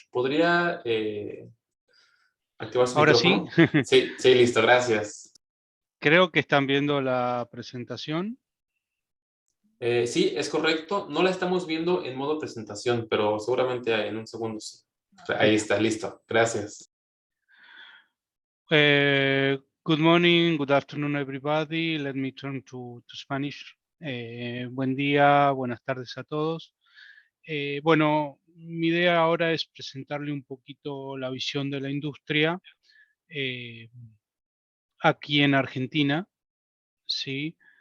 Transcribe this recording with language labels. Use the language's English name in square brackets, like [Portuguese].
[Spanish] ¿Podría activar su Ahora micrófono? sí. Sí, listo, gracias. Creo que están viendo la presentación. Sí, es correcto. No la estamos viendo en modo presentación, pero seguramente en un segundo sí. Ahí está, listo. Gracias. [English] Good morning, good afternoon, everybody. Let me turn to Spanish. [Spanish] Buen día, buenas tardes a todos. Bueno, mi idea ahora es presentarle un poquito la visión de la industria aquí en Argentina, ¿sí?